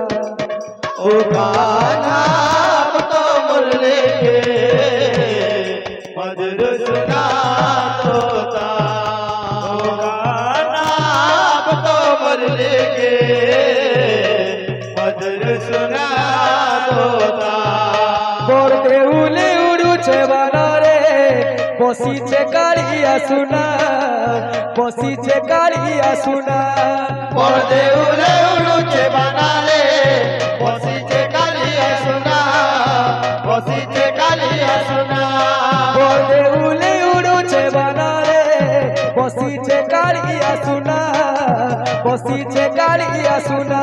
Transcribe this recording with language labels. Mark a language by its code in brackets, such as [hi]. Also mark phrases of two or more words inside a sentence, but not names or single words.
[hi] होगा ना अब तो मुरली के मधुर सुना दोता। होगा ना अब तो मुरली के मधुर सुना दोता। [or] ବଡ଼ ଦେଉଳେ ଉଡ଼ୁଚେ ବାନା ରେ ବସିଚେ କାଳିଆ ସୁନା, ବସିଚେ କାଳିଆ ସୁନା। ପର୍ଦେ ଉଳେ ଉଡ଼ୁଚେ ବନାଲେ ବସିଚେ କାଳିଆ ସୁନା। ବସିଚେ କାଳିଆ ସୁନା। ବଡ଼ ଦେଉଳେ ଉଡ଼ୁଚେ ବାନା ରେ ବସିଚେ କାଳିଆ ସୁନା, ବସିଚେ କାଳିଆ ସୁନା।